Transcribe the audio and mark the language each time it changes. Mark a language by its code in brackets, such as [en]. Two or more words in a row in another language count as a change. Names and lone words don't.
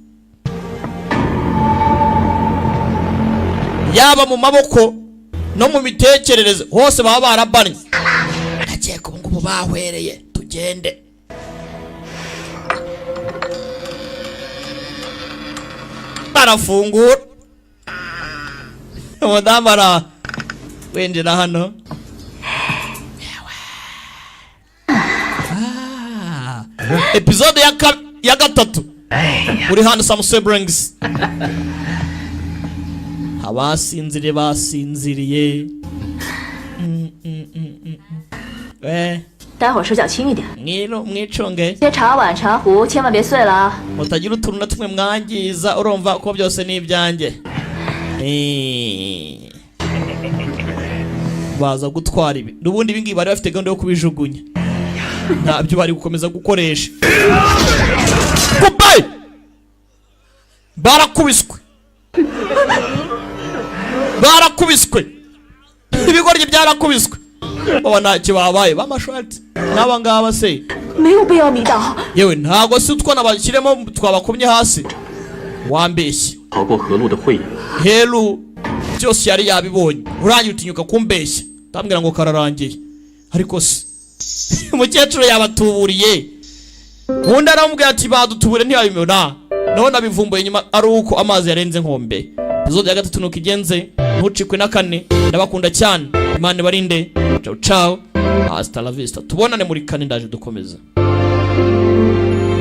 [rw] yaba mu maboko no mu mitekerereze hose baba barabannye ndakeka ubu ngubu bahwereye tugende barafungura umudamu ara winjira hano episode ya gatatu uri hano [en] some siblings [rw] abasinziriye basinziriye [zh] 待会儿手脚轻一点， [rw] mwicunge [zh] 些茶碗茶壶千万别碎了啊！ [rw] mutagira utuntu na tumwe mwangiza urumva ko byose ni ibyanjye baza gutwara ibi n'ubundi ibingibi bari bafite gahunda yo kubijugunya ntabyo bari gukomeza gukoresha kubaye barakubiswe ibigoryi byarakubiswe baba ntacyo babaye b'amashati n'aba ngaba se [zh] 没有必要迷倒。 [rw] yewe ntago si utwana bashyiremo twabakumye hasi wambeshye [zh] 逃过河路的慧眼， [rw] helu byose yari yabibonye urangiye utinyuka kumbeshya utambwira ngo kararangiye ariko se umukecuru yabatuburiye ubundi aramubwira ati badutubure ntiyabimena naho nabivumbuye nyuma ari uko amazi yarenze nkombe episode ya gatatu nuko igenze ntucikwe na kane ndabakunda cyane imana ibarinde [it] ciao ciao [es] hasta la vista [rw] tubonane muri kane ndaje dukomeza